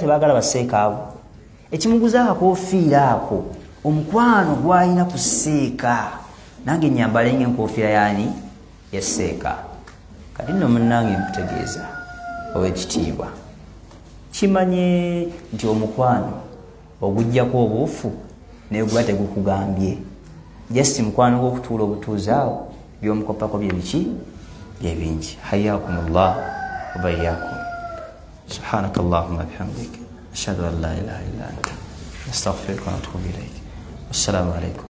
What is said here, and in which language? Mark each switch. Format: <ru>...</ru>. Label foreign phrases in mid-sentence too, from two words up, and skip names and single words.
<lg>tebagala baseeka abo ekimuguza akakofiira ako omukwano gwalina kuseeka nange nyambala ng'enkofiira yani yaseeka kati nno munnange mputegeeza ow'ekitiibwa kimanye nti omukwano ogujjako obuufu naye guba tegukugambye just mukwano gw'okutuula obutuuzi awo byomukopako bye biki byebingi.</lg> <ar>حياكم الله وبياكم. سبحانك اللهم بحمدك أشهد أن لا إله إلا أنت أستغفرك وأتوب إليك. والسلام عليكم.</ar>